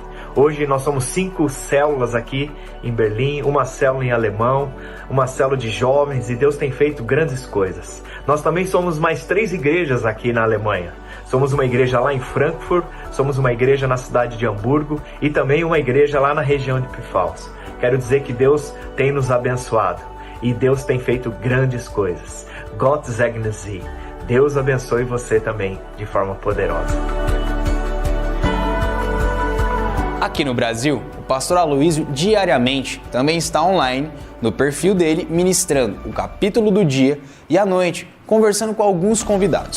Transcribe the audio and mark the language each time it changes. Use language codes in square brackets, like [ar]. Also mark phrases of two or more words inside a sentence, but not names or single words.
[pt] Hoje nós somos 5 células aqui em Berlim, uma célula em alemão, uma célula de jovens, e Deus tem feito grandes coisas. Nós também somos mais 3 igrejas aqui na Alemanha. Somos uma igreja lá em Frankfurt, somos uma igreja na cidade de Hamburgo e também uma igreja lá na região de Pfalz. Quero dizer que Deus tem nos abençoado e Deus tem feito grandes coisas. [de] Gott segne Sie. [pt] Deus abençoe você também de forma poderosa. Aqui no Brasil, o pastor Aloísio diariamente também está online no perfil dele, ministrando o capítulo do dia e à noite, conversando com alguns convidados.